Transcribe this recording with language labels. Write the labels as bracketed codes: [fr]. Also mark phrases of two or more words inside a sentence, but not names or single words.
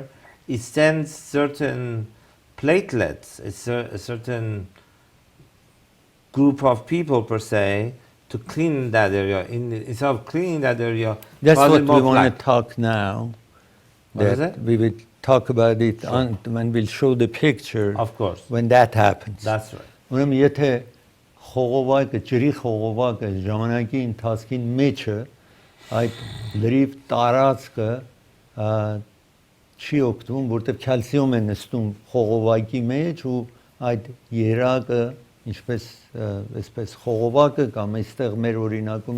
[en] It sends certain platelets, it's a certain group of people per se, to clean that area. Instead of cleaning that area, that's what we want to talk now. What is it? We will talk about it when we'll show the picture. Of course. When that happens. That's right. [hy] Ուրեմն եթե խողովակը, ջրի խողովակը ժամանակի ընթացքին մեջը այդ լրիվ տարածքը չի օգտվում, որտեղ կալցիում է նստում խողովակի մեջ ու այդ երակը, ինչպես այսպես խողովակը կամ այստեղ մեր օրինակում